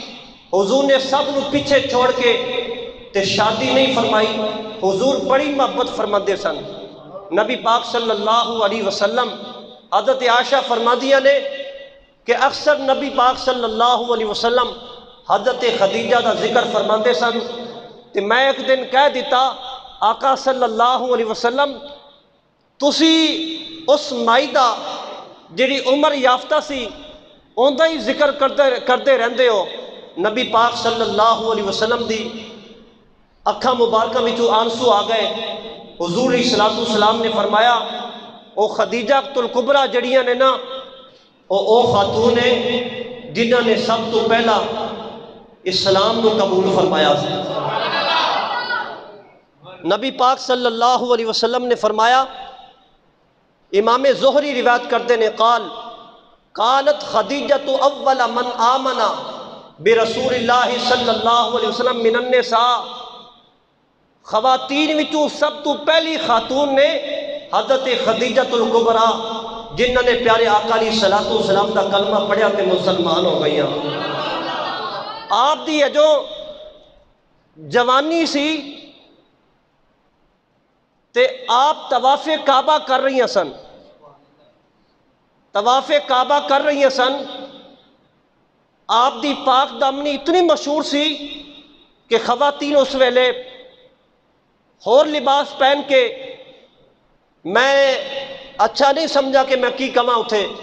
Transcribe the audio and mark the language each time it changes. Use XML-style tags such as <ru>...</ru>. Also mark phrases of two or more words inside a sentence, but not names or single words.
<pa>حضور نے سب نو پیچھے چھوڑ کے تے شادی نہیں فرمائی۔ حضور بڑی محبت فرماندے سن۔ نبی پاک صلی اللہ علیہ وسلم حضرت عائشہ فرمادیاں نے کہ اکثر نبی پاک صلی اللہ علیہ وسلم حضرت خدیجہ دا ذکر فرماندے سن، تے میں ایک دن کہہ دیتا آقا صلی اللہ علیہ وسلم تسی اس مائی دا جڑی عمر یافتہ سی اوندا ہی ذکر کرتے رہندے ہو۔ نبی پاک صلی اللہ علیہ وسلم دی اکھاں مبارکہ وچوں آنسو آ گئے۔ حضور علیہ السلام نے فرمایا او خدیجہ الکبریٰ جڑیاں نے نا او خاتون نے جنہاں نے سب تو پہلا اسلام نو قبول فرمایا۔ نبی پاک صلی اللہ علیہ وسلم نے فرمایا، امام زہری روایت کرتے نے</pa> <ar>قالت خدیجہ اول من آمن برسول اللہ صلی اللہ علیہ وسلم من النساء،</ar> <pa>خواتین وچوں سب تو پہلی خاتون نے حضرت خدیجہ الکبریٰ جنہوں نے پیارے آقا علیہ السلام دا کلمہ پڑھیا تے مسلمان ہو گئی۔ آپ دی جو جوانی سی تے آپ طواف کعبہ کر رہی ہیں سن، طواف کعبہ کر رہی ہیں سن، آپ دی پاک دامنی اتنی مشہور سی کہ خواتین اس ویلے ہور لباس پہن کے میں اچھا نہیں سمجھا کہ میں کی کما اٹھے</pa>